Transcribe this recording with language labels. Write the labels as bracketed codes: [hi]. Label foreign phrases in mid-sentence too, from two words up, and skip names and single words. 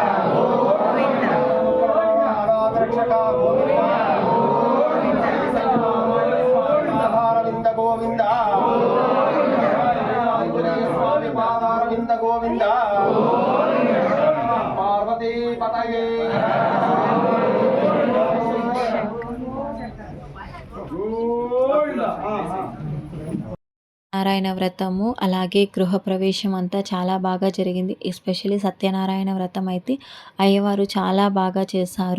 [sa] अनाथरक्षक गोविंद पादारविंद गोविंद स्वामी पादारविंद गोविंद पार्वती पतये [te] నారాయణ వ్రతము అలాగే గృహప్రవేశం అంతా చాలా బాగా జరిగింది. ఎస్పెషల్లీ సత్యనారాయణ వ్రతం అయితే అయ్యవారు చాలా బాగా చేశారు.